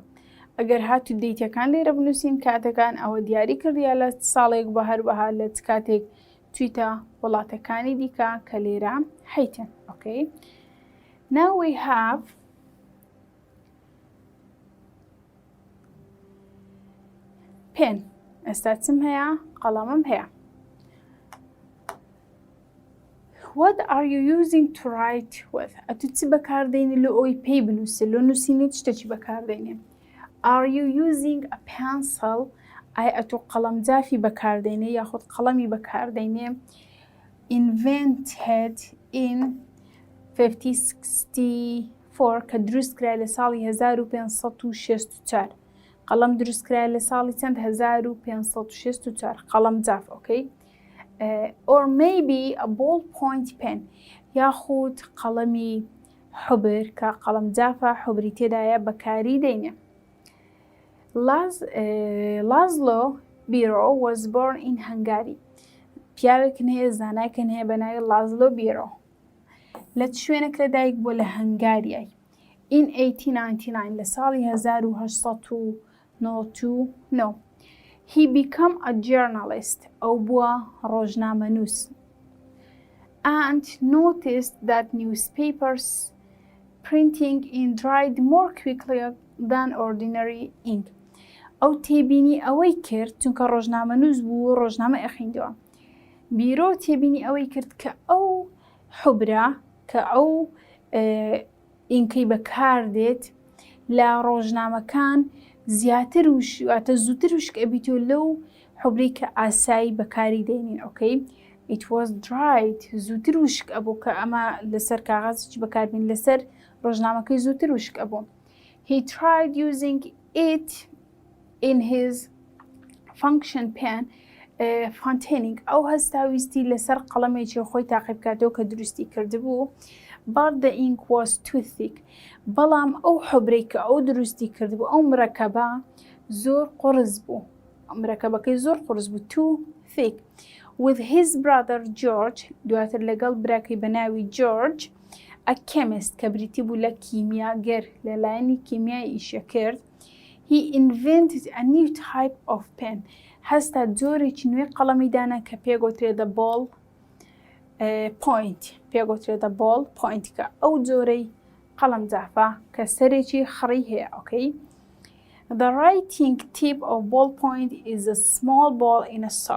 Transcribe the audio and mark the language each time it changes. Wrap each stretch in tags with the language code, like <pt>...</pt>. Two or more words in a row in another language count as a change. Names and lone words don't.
<ckb>ئەگەر هاتو دەیتەکان لێرە بنووسین کاتەکان ئەوە دیاری کردیا لە ساڵێک بە هەروەها لە کاتێک تویتە وڵاتەکانی دیکە کە لێرە هەیتن ئۆکەی.</ckb> <en>Now we have pen.</en> <ckb>ئێستا چم هەیە قەڵەمم هەیە.</ckb> <en>What are you using to write with؟</en> <ckb>ئەتو چی بەکاردێنی لە ئەوی پێی بنووسێ لۆ نووسینی شتێکی بەکاردێنێ.</ckb> <en>Are you using a pencil؟</en> <ckb>ئایا ئەتو قەڵەمجافی بەکاردێنێ یاخود قەڵەمی بەکاردێنێ.</ckb> <en>Invented in</en> <ckb>1564 کە دروستکرا لە ساڵی 1564 قەڵەم دروستکرا لە ساڵی چەند 1564 قەڵەمجاف ئۆکەی.</ckb> <en>Or maybe a ballpoint pen</en> <ckb>یاخود قەڵەمی حوبر کە قەڵەمجافە حوبری تێدایە بەکاری دێنێ.</ckb> <en>Laszlo Biro was born in Hungary.</en> <ckb>پیاوێکن هەیە زانایکن هەیە بە ناوی لازلۆ بیرۆ لە شوێنێک لەدایک بۆ لە هەنگاریای.</ckb> <en>In 1899</en> <ckb>لە ساڵی</ckb> <en>1899 he became a journalist</en> <ckb>ئەو بووە ڕۆژنامەنووس</ckb> <en>and noticed that newspapers printing in dried more quickly than ordinary ink.</en> <ckb>ئەو تێبینی ئەوەی کرد چونکە ڕۆژنامەنووس بوو ڕۆژنامە ئەخیندەوە. بیرۆ تێبینی ئەوەی کرد کە ئەو حوبرە کە ئەو ئینکەی بەکاردێت لە ڕۆژنامەکان زیاتر واتە زووتر وشک ئەبیتۆ لەو حوبرەی کە ئاسایی بەکاری دێنین ئۆکەی.</ckb> <en>It was dried</en> <ckb>زووتر وشک ئەبوو کە ئەمە لەسەر کاغازی بەکاربین لەسەر ڕۆژنامەکەی زووتر وشک ئەبوو.</ckb> <en>He tried using it in his function pen fontaining</en> <ckb>ئەو هەستاویستی لەسەر قەڵەمێکی خۆی تاقی بکاتەوە کە دروستی کردبوو.</ckb> <en>But the ink was too thick.</en> <ckb>بەڵام ئەو حوبرەی کە ئەو دروستی کردبوو ئەو مرەکەبە زۆر قورس بوو. مرەکەبەکەی زۆر قورس بوو</ckb> <en>too thick. With his brother George</en> <ckb>دواتر لەگەڵ براکەی بە ناوی George</ckb> <en>a chemist</en> <ckb>کە بریتی بوو لە کیمیاگەر لەلایەنی کیمیای ئیشە کرد.</ckb> <en>He invented a new type of pen.</en> <ckb>هەستا جۆرێکی نوێ قەڵەمی دانا کە پێگوترێتە</ckb> <en>ball point</en> <ckb>پێگوترێتە</ckb> <en>ball point</en> <ckb>کە ئەو جۆرەی قەڵەم جافە کە سەرێکی خڕی هەیە ئۆکەی.</ckb> <en>The writing tip of ball point is a small ball in a sock.</en>